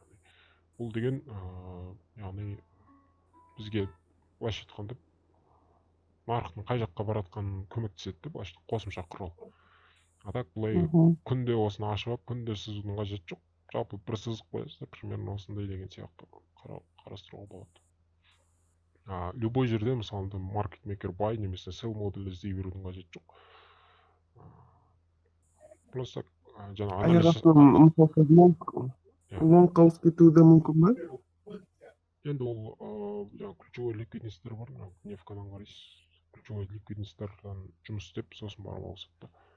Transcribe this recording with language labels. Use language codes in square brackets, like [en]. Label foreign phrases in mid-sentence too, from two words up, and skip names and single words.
[kk] Бұл деген, яғни бізге былайша айтқанда нарықтың қай жаққа баратқанын көмектеседі, былайша қосымша құрал. Так бұлай күнде осыны ашып алып, күнде сызудың қажеті жоқ. Жалпы бір сызып қоясыздар, примерно осындай деген сияқты қарастыруға болады. Любой жерде, мысалы, [en] market maker buy [kk] немесе sell моделі іздей берудің қажеті жоқ. Просто жаңа лонгқа ауысып кетуі де мүмкін ба? енді ол ключевой ликвидностьтер бар, нефкадан қарайсыз. Ключевой ликвидностьтерден жұмыс істеп, сосын барып ауысыпты.